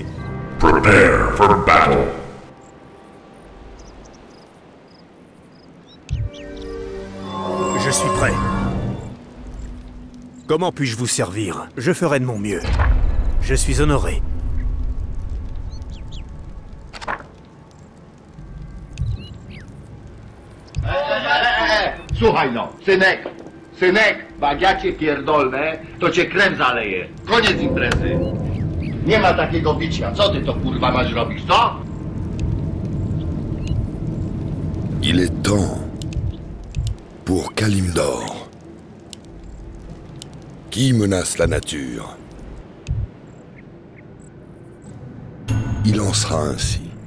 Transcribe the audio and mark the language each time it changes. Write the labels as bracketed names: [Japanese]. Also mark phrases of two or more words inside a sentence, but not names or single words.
[English] Prepare for battle. [French] Je suis prêt. Comment puis-je vous servir? Je ferai de mon mieux. Je suis honoré. [Polish] Słuchaj no, synek, jak ja cię pierdolnę, to cię krew zaleje. Koniec imprezy. Nie ma takiego bicia. Co ty to kurwa masz robić, co? [French] Il est temps pour Kalimdor. Qui menace la nature? Il en sera ainsi.